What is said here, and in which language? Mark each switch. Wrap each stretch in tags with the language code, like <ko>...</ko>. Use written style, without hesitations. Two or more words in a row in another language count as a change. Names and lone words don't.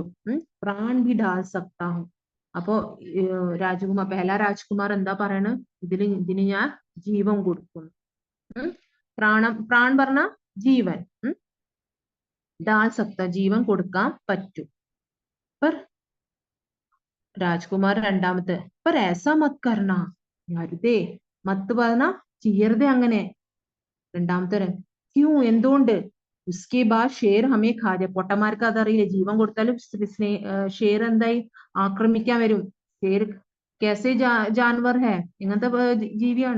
<hi>प्राण भी डाल सकता हूं. അപ്പോ पहला राजकुमार</hi> <ml>എന്താ പറയണ? ഇതിന് ഞാൻ ജീവൻ കൊടുക്കുന്നു. പ്രാൺ പറഞ്ഞ ജീവൻ,</ml> <hi>डाल सकता</hi> <ml>ജീവൻ കൊടുക്കാൻ പറ്റും.</ml> <hi>രാജ്കുമാർ രണ്ടാമത്തെ पर ऐसा मत करना.</hi> <ml>അരുതേ, മത്ത് പറഞ്ഞ ചെയ്യരുതേ അങ്ങനെ.</ml> <hi>രണ്ടാമത്തെ ക്യൂ, എന്തുകൊണ്ട്? उसके बाद शेर हमें खा जाए.</hi> <ml>പൊട്ടന്മാർക്ക് അതറിയില്ല, ജീവൻ കൊടുത്താലും ഷേർ എന്തായി ആക്രമിക്കാൻ വരും.</ml> <hi>शेर कैसा जानवर है,</hi> <ml>എങ്ങനത്തെ ജീവിയാണ്?</ml>